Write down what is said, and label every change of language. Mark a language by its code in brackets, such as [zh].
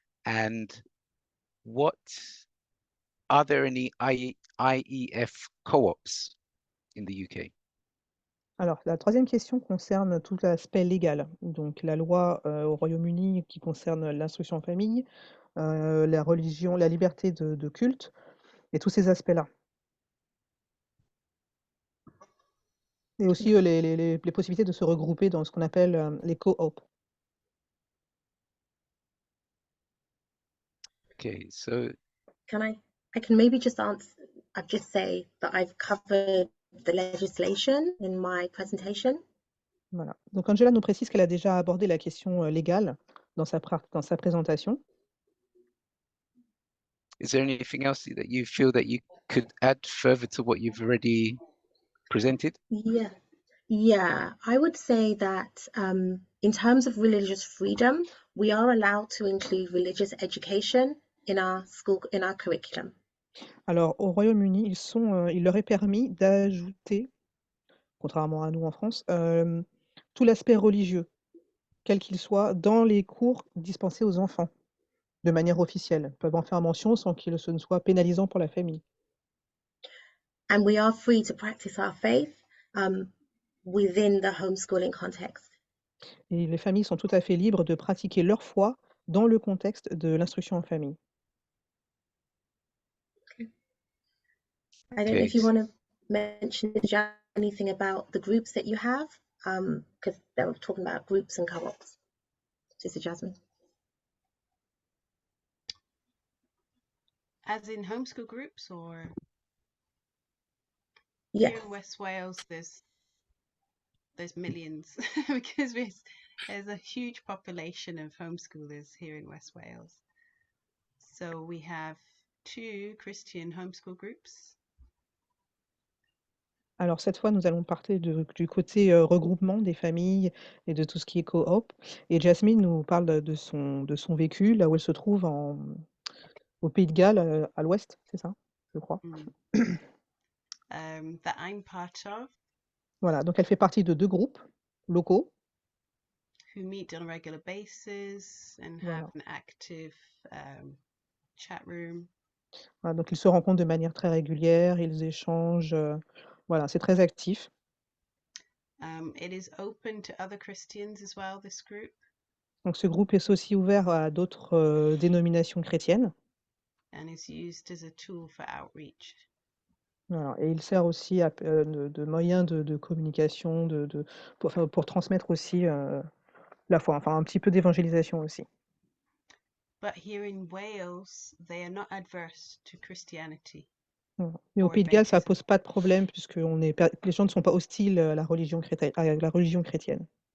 [en] And what are there any IEF co-ops in the UK? [fr] Alors, la troisième question concerne tout l'aspect légal. Donc, la loi au Royaume-Uni qui concerne l'instruction en famille, la religion, la liberté de culte et tous ces aspects-là. Et aussi les possibilités de se regrouper dans ce qu'on appelle les co-op. [en] Okay, so I can maybe just just say that I've covered the legislation in my presentation. [fr] Voilà. Donc, Angela nous précise qu'elle a déjà abordé la question légale dans sa présentation. [en] is there anything else that you feel that you could add further to what you've already presented? Yeah, I would say that in terms of religious freedom, we are allowed to include religious education in our curriculum. [fr] Alors, au Royaume-Uni, il leur est permis d'ajouter, contrairement à nous en France, tout l'aspect religieux, quel qu'il soit, dans les cours dispensés aux enfants, de manière officielle. Ils peuvent en faire mention sans que ce ne soit pénalisant pour la famille. [en] And we are free to practice our faith within the homeschooling context. [fr] Et les familles sont tout à fait libres de pratiquer leur foi dans le contexte de l'instruction en famille. [en] I don't know if you want to mention anything about the groups that you have, because they were talking about groups and co-ops. Sister Jasmine. As in homeschool groups, or Yeah. here in West Wales, there's millions because there's a huge population of homeschoolers here in West Wales. So we have 2 Christian homeschool groups. [fr] Alors cette fois, nous allons parler du côté regroupement des familles et de tout ce qui est coop. Et Jasmine nous parle de son vécu, là où elle se trouve au Pays de Galles, à l'ouest, c'est ça, je crois. [en] That I'm part of. [fr] Voilà, donc elle fait partie de 2 groupes locaux. [en] Who meet on a regular basis and have an active chat room. [fr] Voilà, donc ils se rencontrent de manière très régulière, ils échangent, voilà, c'est très actif. [en] It is open to other Christians as well, this group. [fr] Donc ce groupe est aussi ouvert à d'autres dénominations chrétiennes. [en] And is used as a tool for outreach. [fr] Voilà, et il sert aussi de moyen de communication, pour transmettre aussi la foi, enfin un petit peu d'évangélisation aussi. [en] But here in Wales, they are not adverse to Christianity. [fr] Mais au [en] or [fr] Pays de Galles, ça [en] Adventism. [fr] pose pas de problème puisque les gens ne sont pas hostiles à la religion chrétienne.